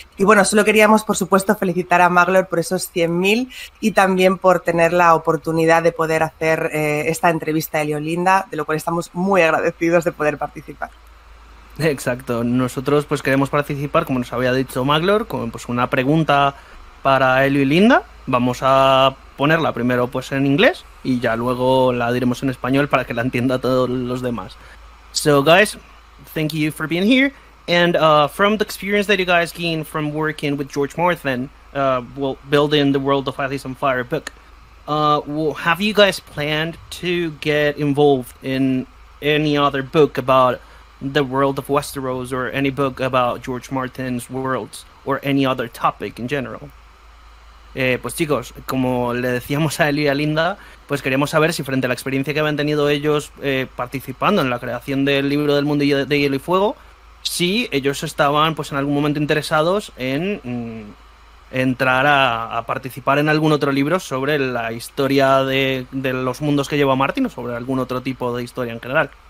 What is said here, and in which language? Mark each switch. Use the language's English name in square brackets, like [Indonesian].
[Spanish] Y bueno, solo queríamos, por supuesto, felicitar a Maglor por esos 100.000 y también por tener la oportunidad de poder hacer esta entrevista a Elio y Linda, de lo cual estamos muy agradecidos de poder participar. Exacto, nosotros pues queremos participar, como nos había dicho Maglor, con pues una pregunta para Elio y Linda. Vamos a ponerla primero pues en inglés y ya luego la diremos en español para que la entienda todos los demás. [English] So guys, thank you for being here, and from the experience that you guys gained from working with George Martin, building the World of Ice and Fire book, have you guys planned to get involved in any other book about the world of Westeros, or any book about George Martin's worlds, or any other topic in general? [Spanish] Pues chicos, como le decíamos a Elio y a Linda, pues queríamos saber si frente a la experiencia que habían tenido ellos participando en la creación del libro del mundo de Hielo y Fuego, si ellos estaban pues en algún momento interesados en entrar a participar en algún otro libro sobre la historia de los mundos que lleva Martin, o sobre algún otro tipo de historia en general.